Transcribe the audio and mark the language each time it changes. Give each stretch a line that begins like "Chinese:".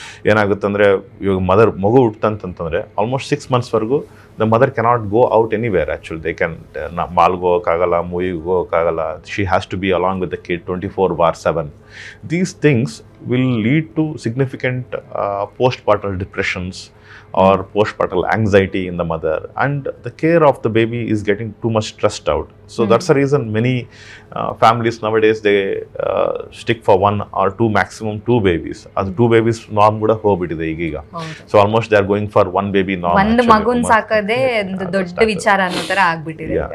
Kannada: ಏನಾಗುತ್ತೆ ಅಂದರೆ ಇವಾಗ ಮಗು ಹುಟ್ಟಂತಂತಂದರೆ
English: Almost 6 months ವರೆಗೂ the mother cannot go out anywhere actually. They can
Kannada: ಮಾಲ್ಗೆ ಹೋಗೋಕ್ಕಾಗಲ್ಲ, ಮೂವಿಗೆ ಹೋಗೋಕ್ಕಾಗಲ್ಲ.
English: She has to be along with the kid 24/7. These things will lead to significant postpartum depressions or postpartum anxiety in the mother, and the care of the baby is getting too much stressed out. So that's the reason many families nowadays they stick for 1 or 2, maximum 2 babies. As 2 babies norm
Kannada: kuda hogibitide ಈಗ.
English: So almost they are going for 1 baby norm.
Kannada: ಒಂದು ಮಗುನ್ ಸಾಕೋದೇ ಒಂದು ದೊಡ್ಡ ವಿಚಾರ ಅನ್ನೋ ತರ ಆಗ್ಬಿಟ್ಟಿದೆ.